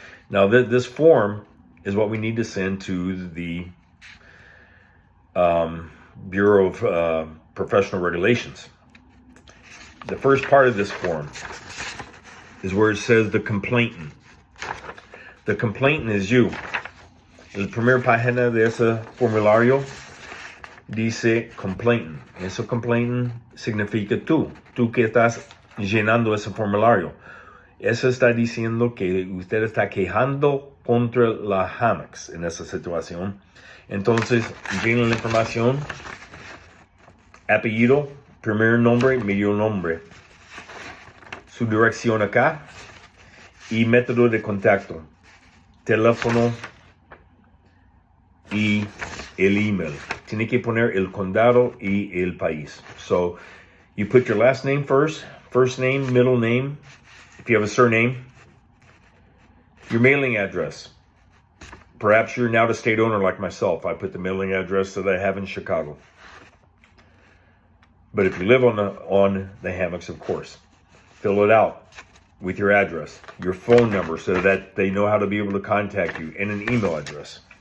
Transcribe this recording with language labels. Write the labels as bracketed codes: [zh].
[en] Now, this form is what we need to send to the Bureau of Professional Regulations. The first part of this form is where it says the complainant. The complainant is you. [es] La primera página de ese formulario dice complainant. Eso complainant significa tú que estás llenando ese formulario. Eso está diciendo que usted está quejando contra la Hammocks en esa situación. Entonces, llena la información, apellido, primer nombre, medio nombre, su dirección acá y método de contacto, teléfono y el email. Tiene que poner el condado y el país. [en] So, you put your last name first name, middle name, if you have a surname, your mailing address. Perhaps you're an out-of-state owner like myself. I put the mailing address that I have in Chicago. But if you live on the Hammocks, of course, fill it out with your address, your phone number so that they know how to be able to contact you, and an email address.